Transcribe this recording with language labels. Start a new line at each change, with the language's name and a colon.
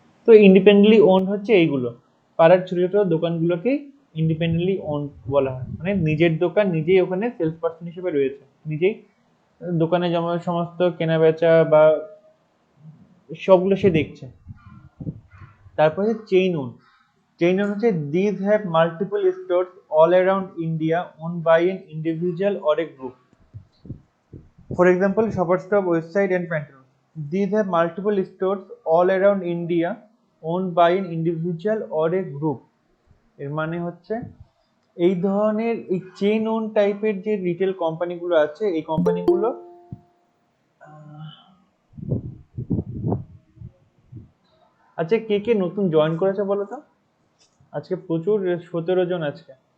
Bangla: তো independently on হচ্ছে এইগুলো, পাড়ার ছোট ছোট দোকানগুলোকেই ইন্ডিপেন্ডেন্টলি ওন বলা হয়, মানে নিজের দোকান, নিজেই ওখানে সেলস পার্সন হিসেবে রয়েছে, নিজেই দোকানে যেমন সমস্ত কেনা বেচা বা সবগুলো সে দেখছে। তারপরে চেইন ওন।
English: Chain own হচ্ছে this have multiple stores all around India own by an individual or a group, for example Shoppers Stop, Westside and Pantaloons. These have multiple stores all around India owned by an individual or a group.
Bangla: এর মানে হচ্ছে এই ধরনের এই chain on টাইপের যে retail কোম্পানিগুলো আছে, এই কোম্পানিগুলো আচ্ছা, কে কে নতুন জয়েন করেছে বলো তো? আজকে প্রচুর, 17 জন আজকে।